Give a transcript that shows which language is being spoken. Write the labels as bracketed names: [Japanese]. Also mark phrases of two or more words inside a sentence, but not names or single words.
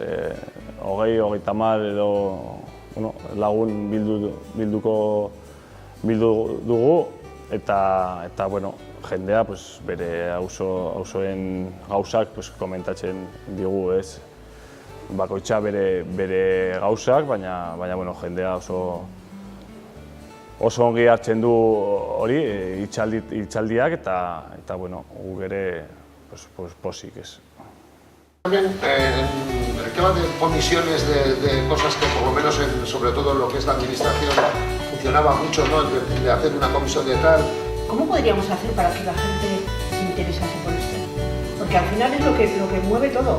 [Basque] 20-30 edo lagun bildu dugu, eta jendea bere auzoen gauzak komentatzen digu, ez? Bakoitza bere gauzak, baina jendea oso ongi hartzen du hori, hitzaldiak, eta guk ere posik, ez. [Spanish] También el tema de comisiones de cosas que por lo menos sobre todo en lo que es la administración funcionaba mucho, ¿no? De hacer una comisión de tal. ¿Cómo podríamos hacer para que la gente se interesase por esto? Porque al final es lo que mueve todo.